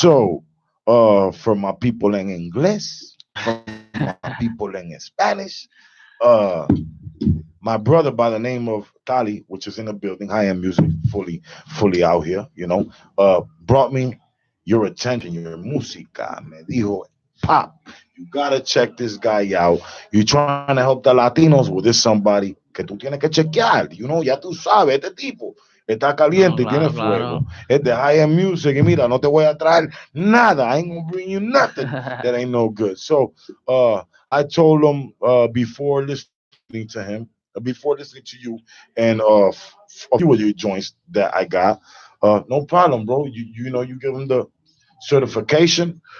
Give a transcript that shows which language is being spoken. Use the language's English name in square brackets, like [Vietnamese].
[English] So, for my people in English, for my people in Spanish, my brother by the name of Tali, which is in the building, high-end music, fully out here, brought me your attention, your música. [Spanish] Me dijo, [English] Pop, you gotta check this guy out. You're trying to help the Latinos. Well, there's somebody [Spanish] que tú tienes que chequear. Ya tú sabes, este tipo está caliente y tiene fuego. Es de high-end music. Y mira, no te voy a traer nada. [English] I ain't gonna bring you nothing that ain't no good. So, I told him before listening to him, before listening to you, and a few of your joints that I got. No problem, bro. You give him the certification.